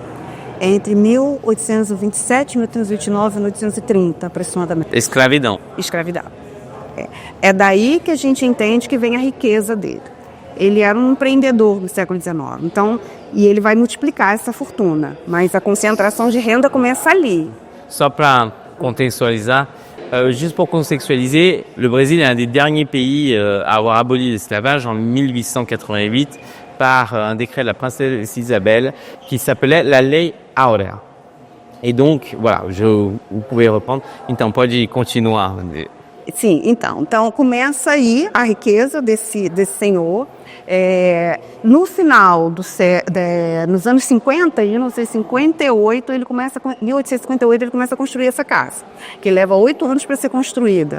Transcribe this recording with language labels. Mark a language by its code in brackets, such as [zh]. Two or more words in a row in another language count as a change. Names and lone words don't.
[pt] Entre 1827, 1829 e 1830, aproximadamente. Escravidão. Escravidão. É daí que a gente entende que vem a riqueza dele. Ele era um empreendedor no século XIX, então, e ele vai multiplicar essa fortuna, mas a concentração de renda começa ali. Só para contextualiser, [fr] juste pour contextualiser, le Brésil est un des derniers pays à avoir aboli l'esclavage en 1888 par un décret de la princesse Isabelle qui s'appelait la Lei Áurea. Et donc, voilà, vous pouvez reprendre. [pt] Então, pode continuar. Sim, então começa aí a riqueza desse senhor. No final nos anos 50, em 1858, ele começa a construir essa casa, que leva 8 anos para ser construída.